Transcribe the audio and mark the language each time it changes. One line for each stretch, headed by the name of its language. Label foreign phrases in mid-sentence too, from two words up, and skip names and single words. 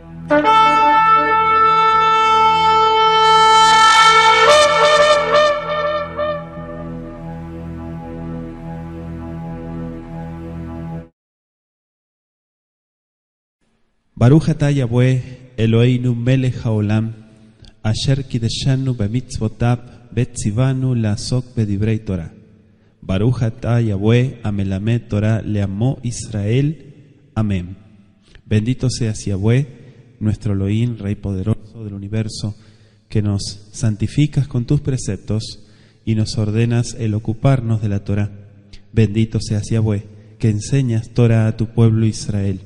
Hebrew: ברוך אתה יהוה אלוהינו מלך העולם אשר קדשנו במצוותיו וציוונו לעסוק בדברי תורה. ברוך אתה יהוה המלמד תורה לעמו ישראל.
Spanish: Amén. Bendito seas Yahweh, nuestro Elohim, Rey poderoso del universo, que nos santificas con tus preceptos y nos ordenas el ocuparnos de la Torah. Bendito seas Yahweh, que enseñas Torah a tu pueblo Israel.